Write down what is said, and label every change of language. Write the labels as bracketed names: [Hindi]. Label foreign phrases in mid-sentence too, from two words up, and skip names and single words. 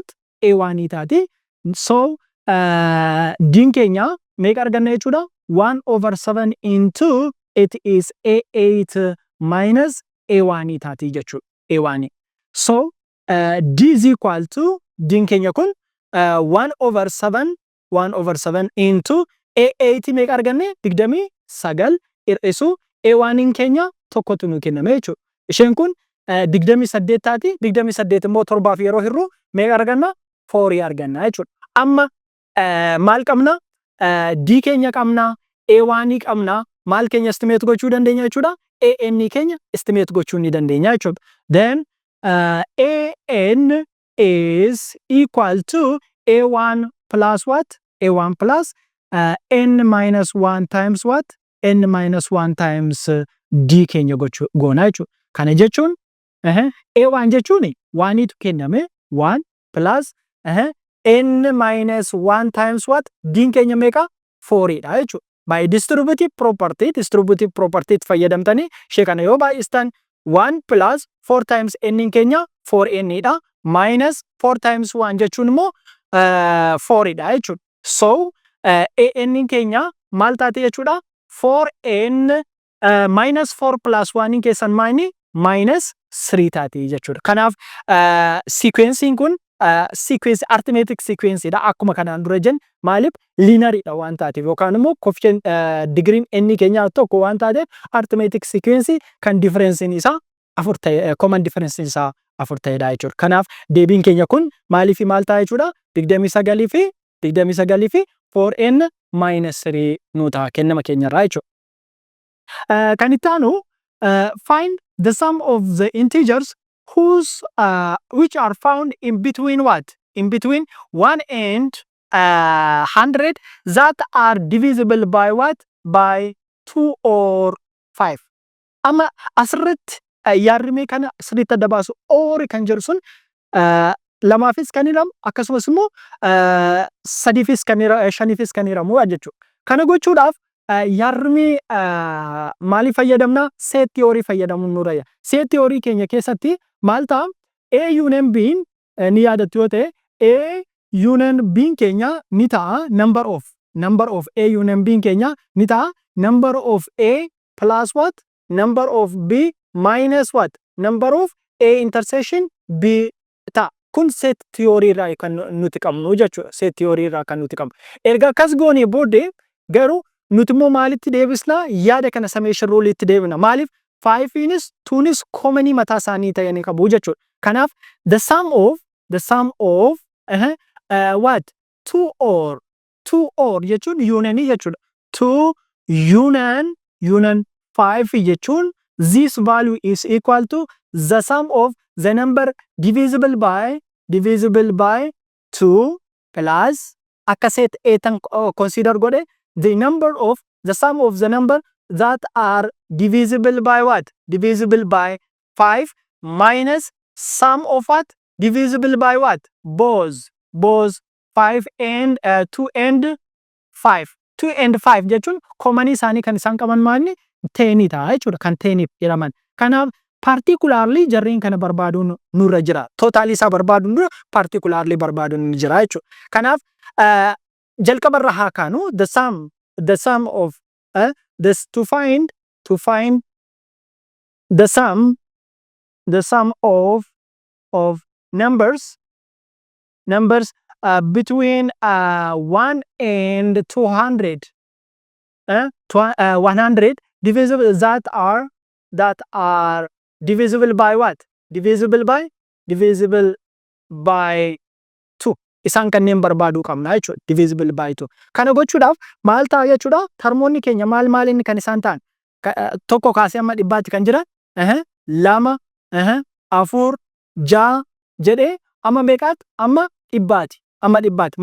[Oromo] A1 taati. So D keenya meeqa arganna jechuudha? [English] 1 over 7 into it is A8 minus A1 [Oromo] taati jechuudha. [English] A1. So D is equal to D [Oromo] keenya kun [English] 1 over 7 into A8 [Oromo] meeqa arganne? 29 hir'isu A1 keenya tokkotu nu kenname jechuudha. Isheen kun 28 taati. 28 immoo torbaaf yeroo hirru meeqa arganna? 4 arganna jechuudha. Amma maal qabna? D keenya qabna, A1 qabna, maal keenya estimate gochuu dandeenya jechuudha? AN keenya estimate gochuu ni dandeenya jechuudha. [English] Then AN is equal to A1 plus what? A1 plus N minus 1 times what? N minus 1 times D [Oromo] keenya goona jechuudha. Kana jechuun A1 jechuun 1 tu kenname [English] 1 plus N minus 1 times what? [Oromo] D keenya meeqa? 4 dha jechuudha. [English] By distributive property [Oromo] fayyadamtanii ishee kana yoo baay'istan 1 plus [English] 4 times n [Oromo] keenya 4n dha. [English] Minus 4 times 1 [Oromo] jechuun immoo 4 dha jechuudha. So n keenya maal taate jechuudha? [English] 4n minus 4 plus 1 [Oromo] keessan maayini [English] minus 3 [Oromo] taate jechuudha. Kanaaf sequencing kun sequence [English] arithmetic sequence [Oromo] dha. Akkuma kanaan dura jennu maaliif linear dha waan taateef yookaan immoo [English] coefficient degree [Oromo] n keenya tokko waan taateef [English] arithmetic sequence [Oromo] kan difference isaa 4 ta'e [English] common difference [Oromo] isaa 4 ta'edha jechuudha. Kanaaf deebiin keenya kun maaliif maal ta'a jechuudha? 29 fi [English] 4n minus 3 [Oromo] nu ta'a kennama keenyarraa jechuudha. [English] Kan itti aanu find the sum of the integers which are found in between what? In between 1 and 100 that are divisible by what? By 2 or 5. [Oromo] Amma asirratti yaarrimee kana sirriitti adda baasu oori kan jedhu sun lamaafis kan hiramu akkasumas immoo sadiifis kan shaniifis kan hiramu jechuudha. Kana gochuudhaaf yaarrimee maalii fayyadamna? [English] Set theory [Oromo] fayyadamuun nurra jira. [English] Set theory [Oromo] keenya keessatti maal ta'a? [English] A union B [Oromo] ni yaadattu yoo ta'e [English] A union B [Oromo] keenya ni ta'a [English] number of A union B [Oromo] keenya ni ta'a [English] number of A plus what? Number of B minus what? Number of A intersection B ta'a. [Oromo] Kun [English] set theory [Oromo] irraa kan nuti qabnu jechuudha. [English] Set theory [Oromo] irraa kan nuti qabnu. Erga akkas goonee booddee garuu nuti immoo maalitti deebisna? Yaada kana [English] summation rule [Oromo] itti deebina. Maaliif? 5nis 2nis common mataa isaanii ta'anii qabu jechuudha. [English] Kanaaf the sum of what? [Oromo] 2 or jechuun union jechuudha. [English] 2 union 5 jechuun this value is equal to the sum of the number divisible by 2 plus [Oromo] akka set eetan consider godhe [English] the sum of the number that are divisible by what? Divisible by 5 minus sum of what? Divisible by what? Both 5 and 2 and 5. 2 and 5 [Oromo] jechuun common isaanii kan isaan qaban maali? 10 ta'a jechuudha. Kan 10 jedhaman. Kanaaf particularly jarreen kana barbaaduun nurra jira. Total isaa barbaaduun dura particularly barbaaduun ni jira jechuudha. Kanaaf jalqabarra haa kaanu [English] the sum of this to find the sum of numbers between 1 and 200 100 divisible that are divisible by what? Divisible by 2. [Oromo] Isaan kanneen barbaaduu qabna jechuudha. [English] Divisible by 2. [Oromo] Kana gochuudhaaf maal ta'a jechuudha? Termoonni keenya maal inni kan isaan ta'an? Tokko kaasee amma dhibbaatti kan jiran 2 4 6 jedhee amma meeqaatti? Amma dhibbaatti.